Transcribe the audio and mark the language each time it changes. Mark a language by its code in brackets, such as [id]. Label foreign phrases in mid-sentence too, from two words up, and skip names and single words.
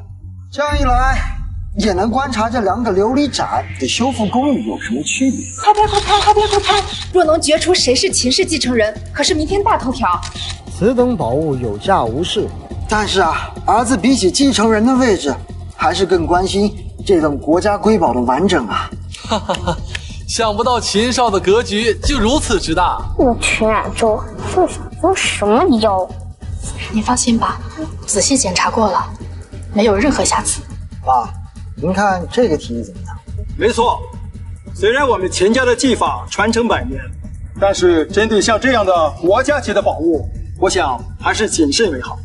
[zh] 這樣一來，也能觀察這2個琉璃盞的修復工藝有什麼區別。快拍！若能決出誰是秦氏繼承人，可是明天大頭條。此等寶物有價無市，但是啊，兒子比起繼承人的位置，還是更關心這等國家瑰寶的完整啊！哈哈哈，想不到秦少的格局就如此之大。我秦冉舟是想做什麼妖？您放心吧，仔細檢查過了，沒有任何瑕疵。爸，您看這個題怎麼樣？沒錯，雖然我們秦家的技法傳承100年，但是針對像這樣的國家級的寶物，我想還是謹慎為好。